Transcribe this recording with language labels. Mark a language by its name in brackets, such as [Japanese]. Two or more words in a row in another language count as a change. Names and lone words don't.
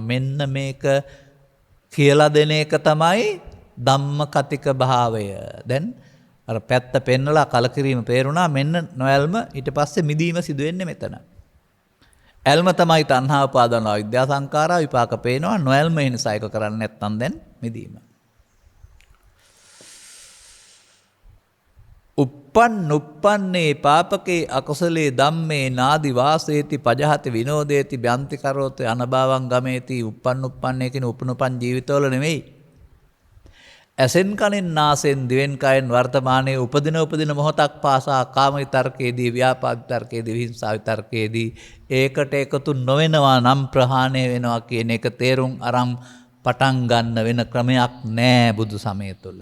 [Sinhala] මෙන්න මේක කියලා දෙන එක තමයි ධම්ම කතික භාවය. දැන් අර පැත්ත පෙන්නලා කලකිරීම පේරුණා. මෙන්න නොයල්ම ඊට පස්සේ මිදීම සිදු වෙන්නේ මෙතන. ඇල්ම තමයි තණ්හා උපාදාන අවිද්‍යා සංඛාරා විපාක පේනවා. නොයල්ම ඒ නිසා ඒක කරන්නේ නැත්නම් දැන් මිදීම. [Pali] උප්පන්නේ පාපකේ අකුසලේ ධම්මේ නාදි වාසේති පජහති විනෝදේති බ්‍යන්ති කරෝත අනභවං ගමේති. [Sinhala] උප්පන්නේ කියන උපනුපන් ජීවිතවල නෙමෙයි. ඇසෙන් කනෙන් නාසෙන් දිවෙන් කයෙන් වර්තමානයේ උපදින මොහොතක් පාසා කාම විතර්කයේදී ව්‍යාපාද විතර්කයේදී විහිංසා විතර්කයේදී ඒකට එකතු නොවෙනවා නම් ප්‍රහාණය වෙනවා කියන එක තේරුම් අරන් පටන් ගන්න වෙන ක්‍රමයක් නෑ බුදු සමය තුළ.